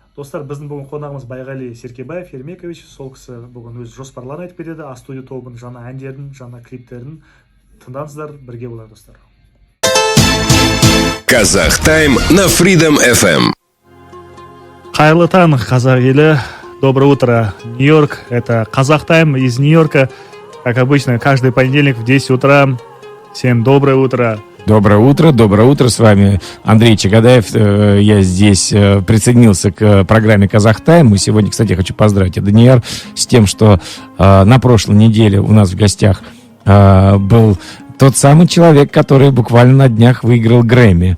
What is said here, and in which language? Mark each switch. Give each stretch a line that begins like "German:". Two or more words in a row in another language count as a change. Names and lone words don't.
Kazakh: Достар, біздің бүгін қонағымыз Байғали Серкебаев Ермекович. Сол кісі бүгін өз жоспарларын айтып береді. А-студио тобының жаңа әндерін, жаңа клиптерін тыңдаңыздар, бірге болайық, достар.
Russian: Казах Тайм на Freedom FM.
Kazakh: Қайырлы таң, қазақ елі.
Russian: Доброе утро, Нью-Йорк. Это Казах Тайм из Нью-Йорка. Как обычно, каждый понедельник в 10 утра. Всем доброе утро. Доброе утро, с вами Андрей Чагадаев. Я здесь присоединился к программе «Казах Тайм». И сегодня, кстати, я хочу поздравить Данияр с тем, что на прошлой неделе у нас в гостях был тот самый человек, который буквально на днях выиграл Грэмми.